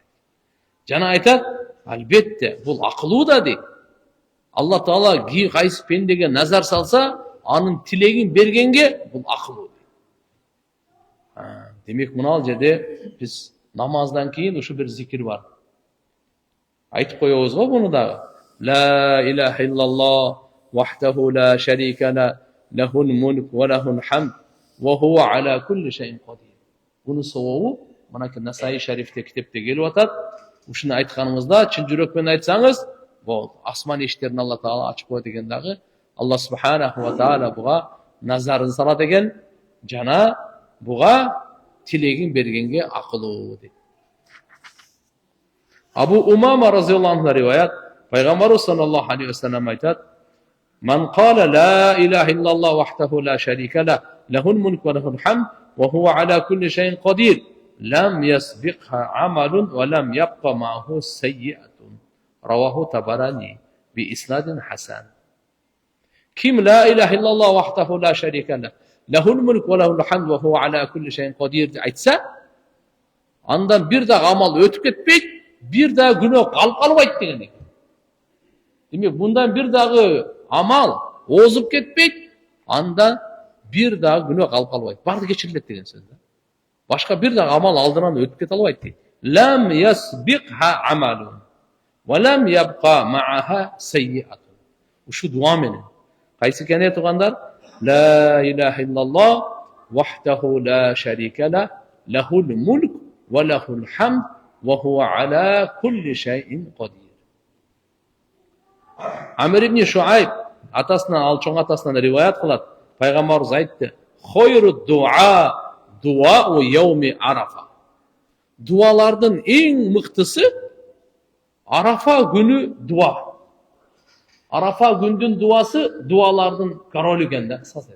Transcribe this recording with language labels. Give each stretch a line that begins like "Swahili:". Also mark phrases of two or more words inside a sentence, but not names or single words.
Kyrgyz: Жана айтат, албетте бул акылуу да дейт. Алла Таала кайсы пендеге назар салса, анын тилегин бергенге бул акылуу. Демек мынал жерде биз намаздан кийин ушу бир зикир бар. Айтып коебуз го буну дагы.
Arabic: لا إله إلا الله وحده لا شريك له له الملك وله الحمد وهو على كل شيء قدير.
Kyrgyz: Бунун сообу мынакей Насаи шарифте китепте келип атат. Ушуну айтканыңызда чын жүрөк менен айтсаңыз, болду. Асман эшиктерин Алла Таала ачып коет экен дагы. Алла
Arabic: سبحانه وتعالى
Kyrgyz: буга назарын салат экен, жана буга тилегин бергенге акылуу дейт.
Arabic: Абу Умама رضي الله عنه риваят, пайгамбарыбыз صلى الله عليه وسلم айтат: "من قال لا إله إلا الله وحده لا شريك له له الملك وله الحمد وهو على كل شيء قدير لم يسبقها عمل ولم يبق معه سيئة." رواه الطبراني بإسناد حسن.
Kyrgyz: Ким
Arabic: لا إله إلا الله وحده لا شريك له له الملك وله الحمد وهو على كل شيء قدير
Kyrgyz: айтса, андан бир дагы амал өтүп кетпейт, бир дагы күнөө калып калбайт деген экен. Демек, мындан бир дагы амал озуп кетпейт, анда бир дагы күнөө калып калбайт. Барды кечирилет деген сөз да. Башка бир дагы амал алдынан өтүп кете албайт дейт.
Arabic: لم يسبقها عمل ولم يبق معها سيئة.
Kyrgyz: Ушу дуа менен. Кайсы экен тугандар?
Arabic: لا إله إلا الله وحده لا شريك له له الملك وله الحمد وهو على كل شيء قدير.
Kyrgyz: Амир ибн Шуайб атасынан, ал чоң атасынан риваят кылат. Пайгамбарыбыз айтты:
Arabic: "خير الدعاء دعاء يوم عرفة."
Kyrgyz: Дуалардын эң мыктысы Арафа күнү дуа. Арафа күндүн дуасы дуалардын королу экен да.